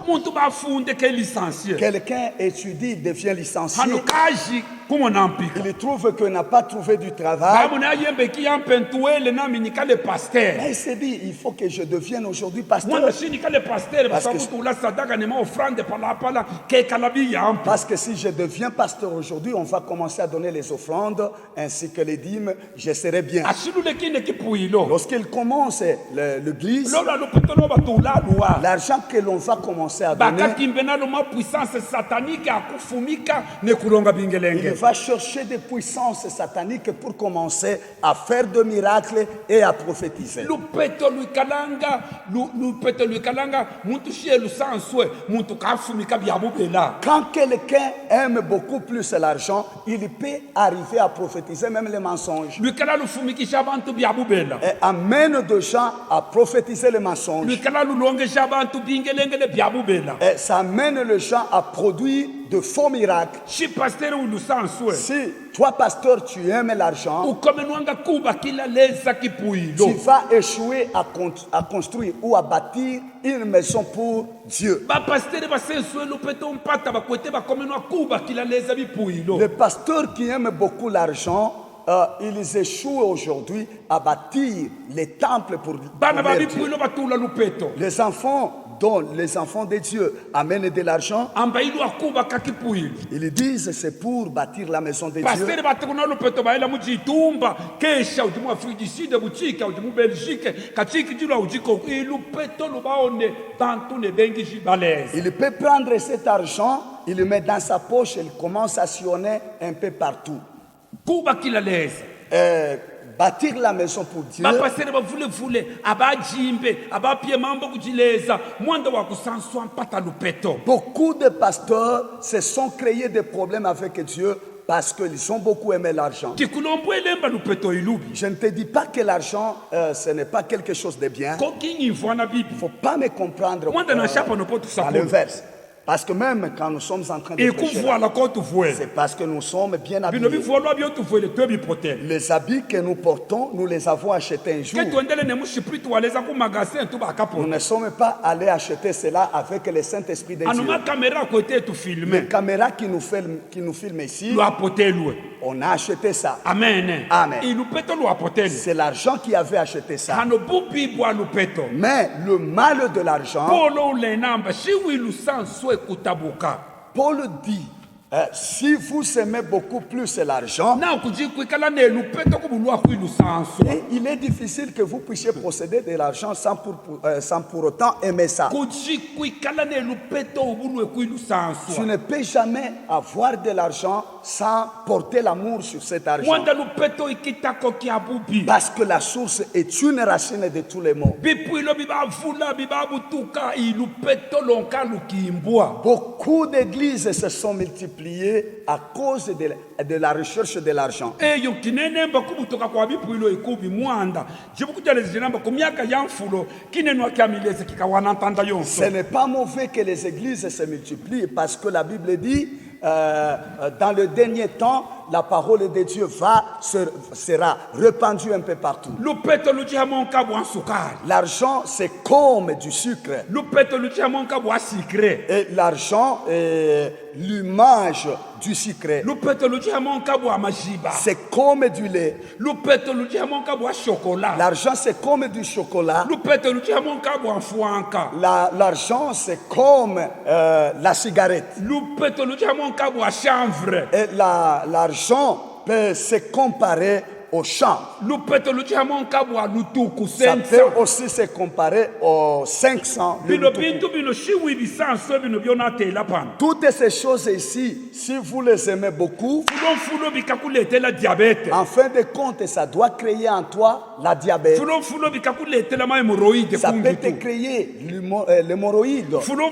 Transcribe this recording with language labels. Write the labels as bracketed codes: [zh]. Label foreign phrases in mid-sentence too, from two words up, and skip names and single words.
[lu] muntu bafunde ke licencié [fr] Quelqu'un étudie, devient licencié. [lu] hano kaji kumonampika [fr] Il trouve qu'il n'a pas trouvé du travail. [lu] bamuna yembeki yampentuele nami nikale pasteur [fr] Mais il s'est dit, il faut que je devienne aujourd'hui pasteur. [lu] mwanda shi nikale pasteur [fr] Parce que- [lu] basabutula sadaka nema offrande palapala kekalabi yampa [fr] Parce que si je deviens pasteur aujourd'hui, on va commencer à donner les offrandes ainsi que les dîmes, je serai bien. [lu] ashilule kine kipuilo [fr] Lorsqu'il commence l'église, [lu] lola lupetolo batula lwa [fr] l'argent que l'on va commencer à donner, [lu] bakakimbe nalo ma [fr] puissance satanique [lu] akufumika nekulonga [fr] il [lu] bingelenge [fr] va chercher des puissances sataniques pour commencer à faire de miracles et à prophétiser. [lu] lupeto luikalanga muntu shie lusanswe muntu kafumika byabubela [fr] Quand quelqu'un aime beaucoup plus l'argent, il peut arriver à prophétiser même les mensonges. [lu] luikala lufumikisha abantu byabubela [fr] Et amène des gens à prophétiser les mensonges. [lu] luikala lulongesha abantu bingelengele byabubela [fr] Et ça amène les gens à produire de faux miracles. [lu] shi pasteur ulusanswe [fr] Si toi, pasteur, tu aimes l'argent, [lu] ukomenwanga kuba kila leza [fr] tu [lu] kipuilo [fr] vas échouer à construire ou à bâtir une maison pour Dieu. [lu] bapastere basenswe lupeto mpata bakwete bakomenwa kuba kila leza bipuilo [fr] Les pasteurs qui aiment beaucoup l'argent, ils échouent aujourd'hui à bâtir les temples pour [lu] bana [fr] leur Dieu. [lu] babipuilo batula lupeto [fr] Les enfants dont les enfants de Dieu amènent de l'argent, [lu] ambailu akuba kakipuilo [fr] ils disent c'est pour bâtir la maison de Dieu. [lu] pastere batekuna lupeto baela mujitumba kesha ujimu afrique du sud buchika ujimu belgique kachiki jula ujiko ilupeto lubaone bantu ne bengi jibalese [fr] Il peut prendre cet argent, il le met dans sa poche, il commence à sillonner un peu partout. [lu] kuba kila leza [fr] Bâtir la maison pour Dieu, [lu] bapastere bavulevule abajimbe abapie mambo kujileza mwanda wa kusanswa mpata lupeto [fr] beaucoup de pasteurs se sont créés des problèmes avec Dieu parce qu'ils ont beaucoup aimé l'argent. [lu] tikulombo elemba lupeto ilubi [fr] Je ne te dis pas que l'argent, ce n'est pas quelque chose de bien. [lu] kokinyimvwana bibi [fr] Il ne faut pas me comprendre [lu] mwanda na shapa nopo [fr] à [lu] tusakolo [fr] l'inverse. Parce que même quand nous sommes en train de prêcher, là, [lu] ikuvuala ko tuvuele [fr] c'est parce que nous sommes bien [lu] bino [fr] habillés. [lu] bivualwa byo tuvuele to bipotele [fr] Les habits que nous portons, nous les avons achetés un jour. [lu] ke tuendele ne mushipri tuwaleza ku magasin tu [fr] Nous [lu] bakapo [fr] ne sommes pas allés acheter cela avec le Saint-Esprit de Dieu. [lu] anuma kamera kote tu [fr] Les filme caméras qui nous filment ici, [lu] lo apotelwe [fr] on a acheté ça. [lu] amen [fr] Amen. [lu] ilupeto lo apotele [fr] C'est l'argent qui avait acheté ça. [lu] hano bubi bwa lupeto [fr] Mais le mal de l'argent, [lu] polo ulenamba shiwi lusanswe kutabuka [fr] Paul dit, si vous aimez beaucoup plus l'argent, [lu] na kujikwikala ne lupeto kubulwa ku lusanswe [fr] et il est difficile que vous puissiez posséder de l'argent sans pour autant aimer ça. [lu] kujikwikala ne lupeto ubulwe ku [fr] Tu [lu] lusanswe [fr] ne peux jamais avoir de l'argent sans porter l'amour sur cet argent. [lu] mwanda lupeto ikitako kya bubi [fr] Parce que la source est une racine de tous les maux. [lu] bipuilo bibavula bibabutuka ilupeto lonka lukimbwa [fr] Beaucoup d'églises se sont multipliées à cause de la recherche de l'argent. [lu] eyo kinenemba kubutoka kwa bipuilo ikubi mwanda jibukujalezijinamba ku myaka ya mfulo kinenwa kya mileze kikawanantanda [fr] Ce [lu] yonso [fr] n'est pas mauvais que les églises se multiplient parce que la Bible dit, dans le dernier temps, la parole de Dieu sera répandue un peu partout. [lu] lupeto lujihamonka bwa sukari [fr] L'argent, c'est comme du sucre. [lu] lupeto lujihamonka bwa sikre [fr] Et l'argent est l'image du sucre. [lu] lupeto lujihamonka bwa majiba [fr] C'est comme du lait. [lu] lupeto lujihamonka bwa shokola [fr] L'argent, c'est comme du chocolat. [lu] lupeto lujihamonka bwa mfuanka [fr] L'argent, c'est comme la cigarette. [lu] lupeto lujihamonka bwa chanvre [fr] Et l'argent peut se comparer au champ. [lu] lupeto lujihamonka bwa lutuku [fr] Ça [lu] sensa [fr] peut aussi se comparer aux 500. le [lu] bino lutuku. bintu bino shiwi bisanso bino byonatela pano [fr] Toutes ces choses ici, si vous les aimez beaucoup, [lu] fulofulo bikakuletela diabete [fr] en fin de compte, ça doit créer en toi la diabète. [lu] fulofulo bikakuletela mahemoroide [fr] Ça peut te [lu] kungitu [fr] créer l'hémorroïde. Un jour.